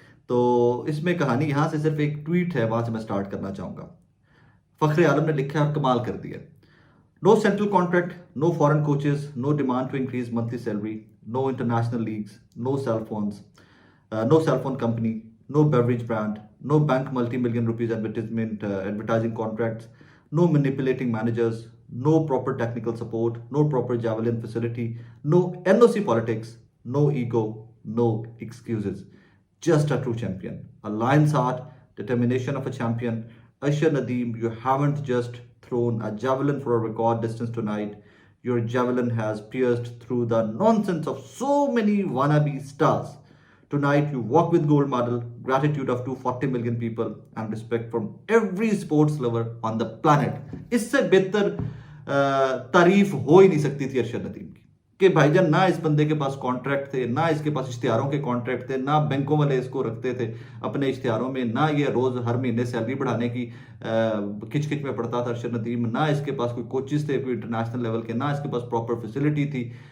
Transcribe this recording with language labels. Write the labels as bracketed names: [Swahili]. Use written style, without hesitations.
[Hindi] तो इसमें कहानी यहाँ से सिर्फ एक ट्वीट है, वहां से मैं स्टार्ट करना चाहूंगा। फखरे आलम ने लिखा है और कमाल कर दिया। [English] No central contract, no foreign coaches, no demand to increase monthly salary, no international leagues, no cell phones, no cell phone company, no beverage brand, no bank multi-million rupees advertising contracts, no manipulating managers, no proper technical support, no proper javelin facility, no NOC politics, no ego, no excuses. Just a true champion. A lion's heart, determination of a champion. Ashar Nadeem, you haven't just thrown a javelin for a record distance tonight. Your javelin has pierced through the nonsense of so many wannabe stars. Tonight, you walk with gold medal, gratitude of 240 million people, and respect from every sports lover on the planet. [Hindi] इससे बेहतर तारीफ हो ही नहीं सकती थी अरशद नदीम की कि भाईजान ना इस बंदे के पास कॉन्ट्रैक्ट थे, ना इसके पास इश्तिहारों के कॉन्ट्रैक्ट थे, ना बैंकों वाले इसको रखते थे अपने इश्तिहारों में, ना ये रोज हर महीने सैलरी बढ़ाने की खिच में पड़ता था अरशद नदीम, ना इसके पास कोई कोचेस थे कोई इंटरनेशनल लेवल के, ना इसके पास प्रॉपर फैसिलिटी थी।